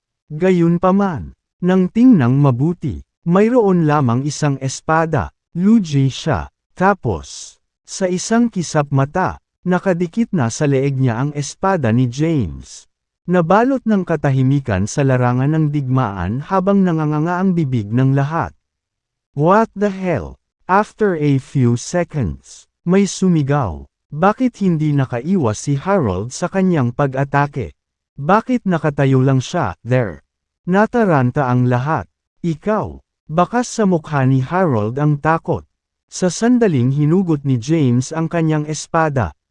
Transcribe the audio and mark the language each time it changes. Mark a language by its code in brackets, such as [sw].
[tl] Gayunpaman, nang tingnang mabuti, mayroon lamang isang espada, lugi siya, tapos, sa isang kisap mata, nakadikit na sa leeg niya ang espada ni James. Nabalot ng katahimikan sa larangan ng digmaan habang nanganganga ang bibig ng lahat. [en] What the hell? After a few seconds, [tl] may sumigaw. Bakit hindi nakaiwas si Harold sa kanyang pag-atake? Bakit nakatayo lang siya, there? Nataranta ang lahat. Ikaw, bakas sa mukha ni Harold ang takot. Sa sandaling hinugot ni James ang kanyang espada.